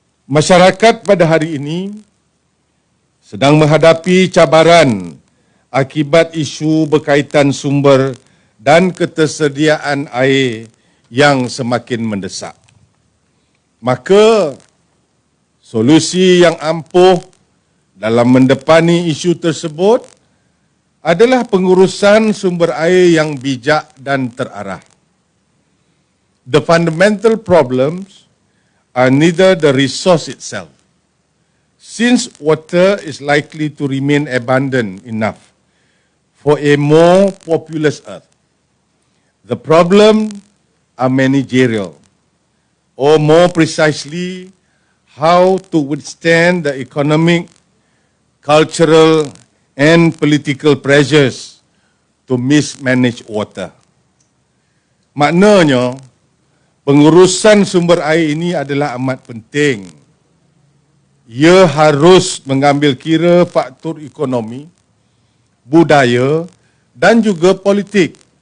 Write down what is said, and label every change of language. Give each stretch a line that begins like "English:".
Malay: Masyarakat pada hari ini sedang menghadapi cabaran akibat isu berkaitan sumber dan ketersediaan air yang semakin mendesak. Maka, solusi yang ampuh dalam mendepani isu tersebut adalah pengurusan sumber air yang bijak dan terarah.
English: The fundamental problems are neither the resource itself, since water is likely to remain abundant enough for a more populous earth. The problem are managerial, or more precisely, how to withstand the economic, cultural, and political pressures to mismanage water.
Malay: Maknanya, pengurusan sumber air ini adalah amat penting. Ia harus mengambil kira faktor ekonomi, budaya dan juga politik.